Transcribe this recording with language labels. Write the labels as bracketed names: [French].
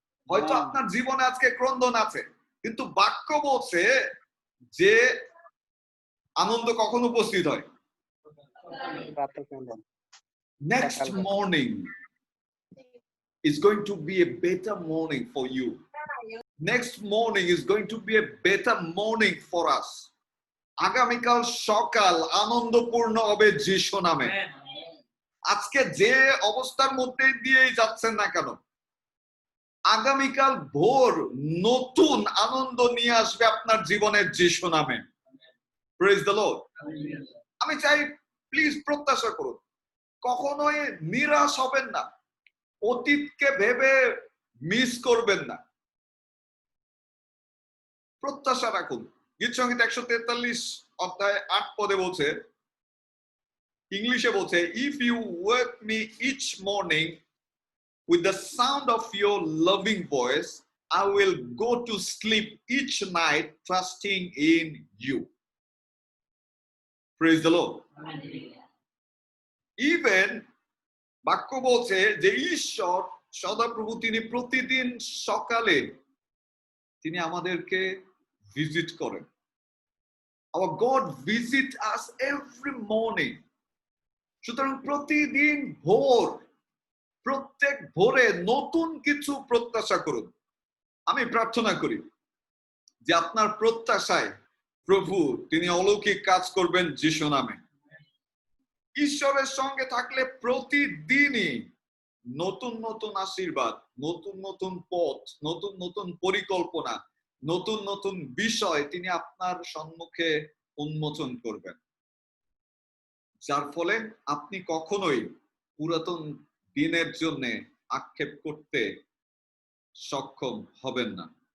[Bangla] হয়তো আপনার জীবনে আজকে ক্রন্দন আছে, কিন্তু বাক্য বলছে যে আনন্দ কখন উপস্থিত হয়? [English] Next morning is going to be a better morning for you. Next morning is going to be a better morning for us. [Bangla] আগামীকাল সকাল আনন্দপূর্ণ হবে যিশু নামে। আজকে যে অবস্থার মধ্যে দিয়েই যাচ্ছেন না কেন, আগামীকাল ভোর নতুন আনন্দ নিয়ে আসবে আপনার জীবনের যিশু নামে। [English] Praise the Lord. [Bangla] আমি চাই প্লিজ প্রত্যাশা করুন, কখনোই নিরাশ হবেন না, অতীতকে ভেবে মিস করবেন না, প্রত্যাশা রাখুন। গীত সংগীত 143 অধ্যায় 8 পদে বলছে, ইংলিশে বলছে, [English] If you wake me each morning with the sound of your loving voice, I will go to sleep each night trusting in you. Praise the Lord. [Bangla] Even বাক্য বলছে যে ঈশ্বর সদাপ্রভু তিনি প্রতিদিন সকালে তিনি আমাদেরকে ভিজিট করেন। [English] Our God visit us every morning. [Bangla] সুতরাং প্রতিদিন ভোর, প্রত্যেক ভোরে নতুন কিছু প্রত্যাশা করুন। আমি প্রার্থনা করি যে আপনার প্রত্যাশায় প্রভু তিনি অলৌকিক কাজ করবেন যিশু নামে। ঈশ্বরের সঙ্গে থাকলে প্রতিদিনই নতুন নতুন আশীর্বাদ, নতুন নতুন পথ, নতুন নতুন পরিকল্পনা, নতুন নতুন বিষয় তিনি আপনার সম্মুখে উন্মোচন করবেন, যার ফলে আপনি কখনোই পুরাতন দিনের জন্য আক্ষেপ করতে সক্ষম হবেন না।